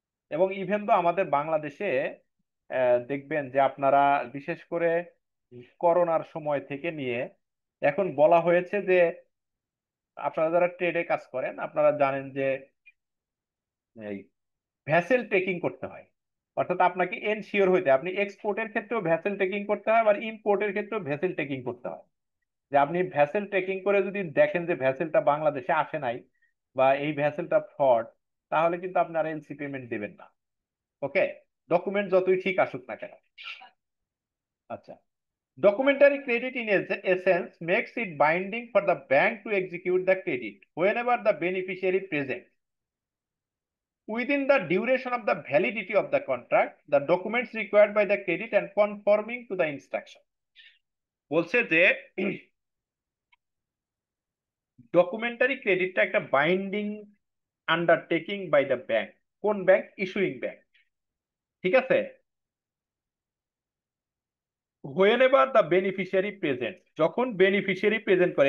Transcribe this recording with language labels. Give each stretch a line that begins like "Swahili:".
Bangla: এবং ইভেন তো আমাদের বাংলাদেশে দেখবেন যে আপনারা বিশেষ করে করোনার সময় থেকে নিয়ে এখন বলা হয়েছে যে আপনারা যারা ট্রেডে কাজ করেন আপনারা জানেন যে এই ভ্যাসেল টেকিং করতে হয়, অর্থাৎ আপনাকে এনশিওর হইতে, আপনি এক্সপোর্টের ক্ষেত্রেও ভ্যাসেল টেকিং করতে হয়, আবার ইম্পোর্টের ক্ষেত্রেও ভ্যাসেল টেকিং করতে হয়। যে আপনি ভ্যাসেল টেকিং করে যদি দেখেন যে ভ্যাসেলটা বাংলাদেশে আসে নাই বা এই ভ্যাসেলটা ফ্রড, তাহলে কিন্তু আপনারা এলসি পেমেন্ট দেবেন না। ওকে, ডকুমেন্ট যতই ঠিক আসুক না কেন।
English: আচ্ছা, documentary credit in essence makes it binding for the bank to execute the credit whenever the beneficiary present. Within the duration of the validity of the contract, the documents required by the credit and conforming to the instruction.
Bangla: বলছে যে documentary ক্রেডিটটা একটা
English: Binding undertaking by the bank.
Bangla: কোন bank? Issuing bank. ঠিক আছে,
English: whenever the beneficiary present,
Bangla: যখন beneficiary present করে।